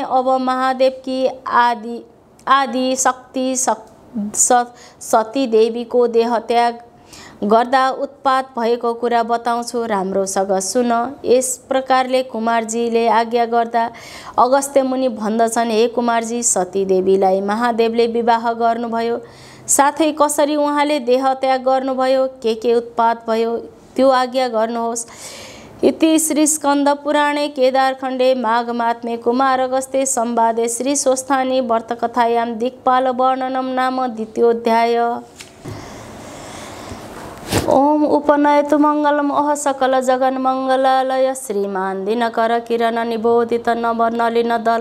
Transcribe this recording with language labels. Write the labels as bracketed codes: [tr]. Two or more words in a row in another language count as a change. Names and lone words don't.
[ne] अब महादेवकी आदि शक्ति सती देवीको देहत्याग गर्दा उत्पात भएको कुरा बताउँछु, राम्रोसँग सुन। यस प्रकारले कुमारजीले आज्ञा गर्दा अगस्त्य मुनि भन्दछन्, हे कुमारजी, सती देवीलाई महादेवले विवाह गर्नुभयो, साथै कसरी उहाँले देहत्याग गर्नुभयो, के उत्पात भयो त्यो आज्ञा गर्नुहोस्। [sa] इति श्री स्कन्द पुराणे केदारखण्डे माघमात्मे कुमार अगस्त्ये संवादे श्री स्वस्थानी व्रतकथायां दिक्पाल वर्णनम नाम द्वितीयोऽध्याय। ओम उपनयतु मंगलम अह सकल जगन मंगलालय श्रीमान दिनकर किरण निबोधित नवनलिन दल